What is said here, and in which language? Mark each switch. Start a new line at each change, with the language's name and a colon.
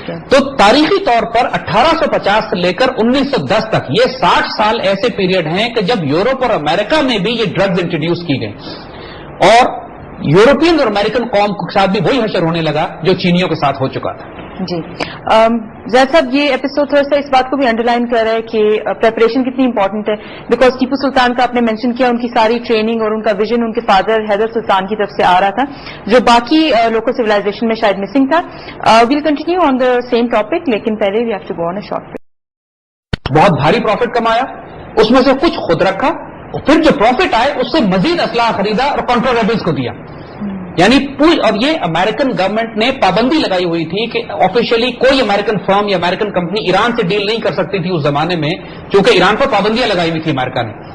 Urdu: تو تاریخی طور پر 1850 سے لے کر 1910 تک یہ 60 سال ایسے پیریڈ ہیں کہ جب یورپ اور امریکہ میں بھی یہ ڈرگز انٹروڈیوس کی گئی اور یورپین اور امریکن قوم کے ساتھ بھی وہی حشر ہونے لگا جو چینیوں کے ساتھ ہو چکا تھا. جی زید صاحب, یہ ایپیسوڈ تھوڑا سا اس بات کو بھی انڈر لائن کر رہا ہے کہ پریپریشن کتنی امپورٹنٹ ہے, بیکاز ٹیپو سلطان کا آپ نے مینشن کیا, ان کی ساری ٹریننگ اور ان کا ویژن ان کے فادر حیدر سلطان کی طرف سے آ رہا تھا جو باقی لوکل سویلائزیشن میں شاید مسنگ تھا.
English: we'll continue on the same topic,
Urdu: لیکن پہلے
English: We have to go on a short.
Urdu: بہت بھاری پروفٹ کمایا, اس میں سے کچھ خود رکھا, پھر جو پروفٹ آئے اس سے مزید اسلحہ خریدا اور کانٹرا ریبلز کو دیا. یعنی پوری, اور یہ امریکن گورنمنٹ نے پابندی لگائی ہوئی تھی کہ آفیشلی کوئی امریکن فرم یا امریکن کمپنی ایران سے ڈیل نہیں کر سکتی تھی اس زمانے میں, کیونکہ ایران پر پابندیاں لگائی ہوئی تھی امریکہ نے.